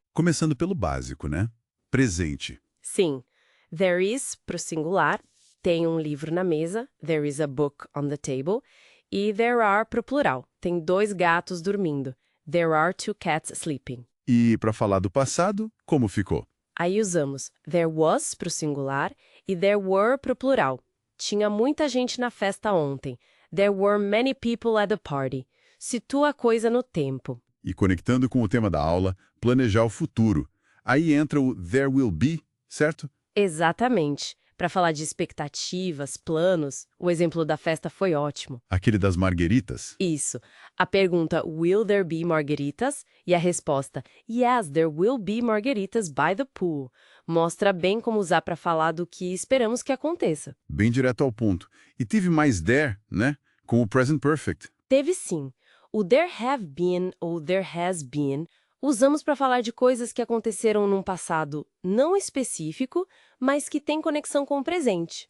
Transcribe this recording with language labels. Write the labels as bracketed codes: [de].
[pt] Começando pelo básico, né? Presente. Sim, there is para o singular, tem um livro na mesa, there is a book on the table, e there are para o plural, tem dois gatos dormindo, there are two cats sleeping. E para falar do passado, como ficou? Aí usamos there was para o singular e there were para o plural. Tinha muita gente na festa ontem. [en] There were many people at the party. [pt] Situa a coisa no tempo. E conectando com o tema da aula, planejar o futuro. Aí entra o there will be, certo? Exatamente. Para falar de expectativas, planos, o exemplo da festa foi ótimo. Aquele das margueritas. [en] Isso. A pergunta will there be margaritas? E a resposta yes, there will be margaritas by the pool. [pt] Mostra bem como usar para falar do que esperamos que aconteça. Bem direto ao ponto. E tive mais there, né? Com o present perfect. Teve sim. O there have been ou there has been usamos para falar de coisas que aconteceram num passado não específico, mas que tem conexão com o presente.